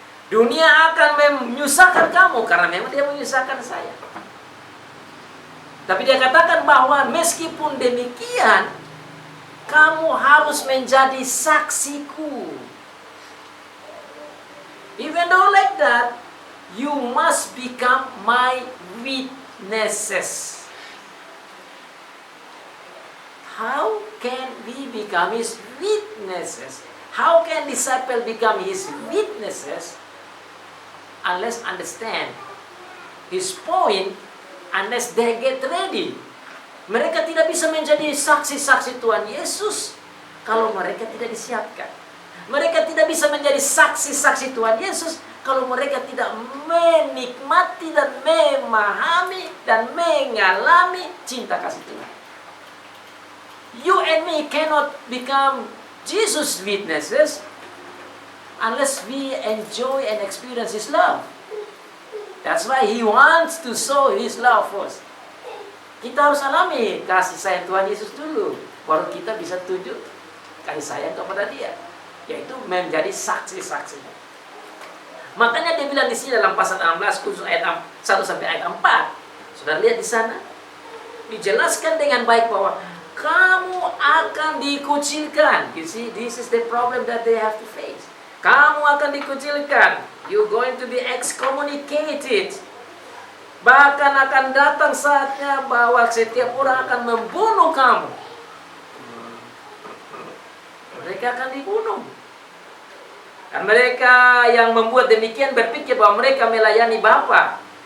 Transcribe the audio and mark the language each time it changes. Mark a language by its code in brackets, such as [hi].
[id] Dunia akan menyusahkan kamu karena memang dia menyusahkan saya. Tapi dia katakan bahwa meskipun demikian, kamu harus menjadi saksiku. [en] Even though like that, you must become my witnesses. How can we become his witnesses? How can disciple become his witnesses? Unless understand his point, unless they get ready. [id] Mereka tidak bisa menjadi saksi-saksi Tuhan Yesus kalau mereka tidak disiapkan. Mereka tidak bisa menjadi saksi-saksi Tuhan Yesus kalau mereka tidak menikmati dan memahami dan mengalami cinta kasih Tuhan. [en] You and me cannot become Jesus' witnesses unless we enjoy and experience his love. That's why he wants to show his love first. [id] Kita harus alami kasih sayang Tuhan Yesus dulu, baru kita bisa tunjuk kasih sayang kepada dia, yaitu menjadi saksi-saksi. Makanya dia bilang di sini dalam pasal 16 khusus ayat 1 sampai ayat 4. Saudara lihat di sana dijelaskan dengan baik bahwa kamu akan dikucilkan. [en] You see, this is the problem that they have to face. [id] Kamu akan dikucilkan. [en] You're going to be excommunicated. [id] Bahkan akan datang saatnya bahwa setiap orang akan membunuh kamu. Mereka akan dibunuh. Dan mereka yang membuat demikian berpikir bahwa mereka melayani Bapa.